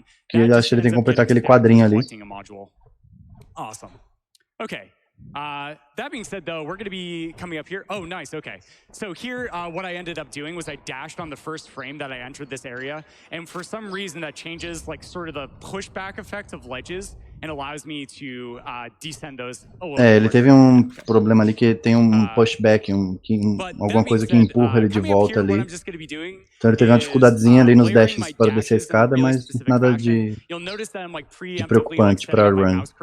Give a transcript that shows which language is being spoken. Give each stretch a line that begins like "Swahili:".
Portuguese: Que eu acho que ele tem que completar aquele quadrinho ali.
English: Awesome. Okay. That being said, though, we're going to be coming up here. Oh, nice. Okay. So here, what I ended up doing was I dashed on the first frame that I entered this area. And for some reason, that changes like sort of the pushback effect of ledges and allows me to descend those a little
Portuguese: ele teve um problema ali que tem um pushback, alguma coisa que empurra ele de volta ali. Então ele teve uma dificuldadezinha ali nos dashes para descer a escada, mas nada de preocupante para a run.